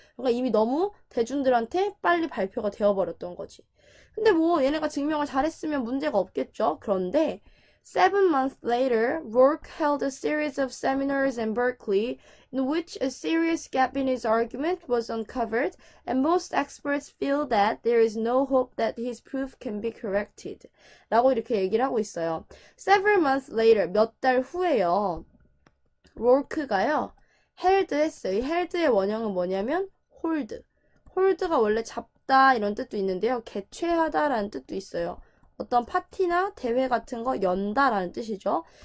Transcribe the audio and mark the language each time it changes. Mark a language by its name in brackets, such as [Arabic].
[Korean] 그러니까 이미 너무 대중들한테 빨리 발표가 되어버렸던 거지. 근데 뭐 얘네가 증명을 잘했으면 문제가 없겠죠. 그런데 [English] 7 months later, Rourke held a series of seminars in Berkeley in which a serious gap in his argument was uncovered, and most experts feel that there is no hope that his proof can be corrected. [Korean] 라고 이렇게 얘기를 하고 있어요. [English] Several months later, [Korean] 몇 달 후에요. Rourke가요, held 했어요. 이 held의 원형은 뭐냐면 hold. hold가 원래 잡다 이런 뜻도 있는데요. 개최하다라는 뜻도 있어요. 어떤 파티나 대회 같은 거 연다라는 뜻이죠.